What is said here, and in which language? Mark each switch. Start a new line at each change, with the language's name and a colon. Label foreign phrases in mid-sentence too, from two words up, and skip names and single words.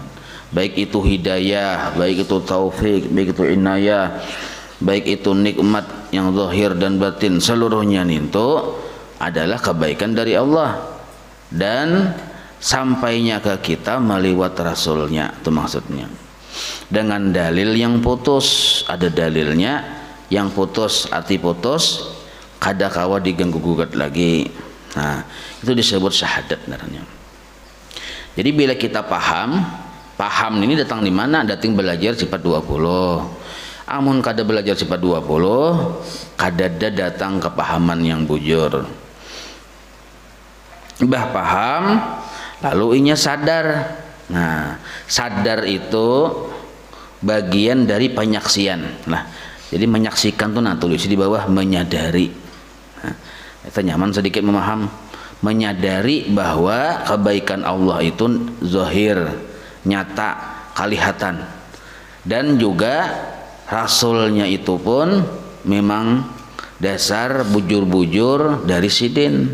Indonesian: Baik itu hidayah, baik itu taufik, baik itu inayah, baik itu nikmat yang zahir dan batin, seluruhnya itu adalah kebaikan dari Allah dan sampainya ke kita meliwat Rasulnya, itu maksudnya. Dengan dalil yang putus, ada dalilnya yang putus, arti putus
Banjar: kada kawa
Indonesian: diganggu gugat lagi. Nah, itu disebut syahadat namanya. Jadi bila kita paham ini datang di mana? Datang belajar sifat 20.
Banjar: Amun kada belajar sifat 20, kada datang kepahaman yang bujur. Bah paham, lalu inya sadar. Nah,
Indonesian: sadar itu bagian dari penyaksian. Nah, jadi menyaksikan tuh tulis di bawah menyadari. Nah, kita nyaman sedikit memaham, menyadari bahwa kebaikan Allah itu zahir, nyata, kelihatan, dan juga Rasulnya itu pun memang dasar
Banjar: bujur-bujur dari sidin.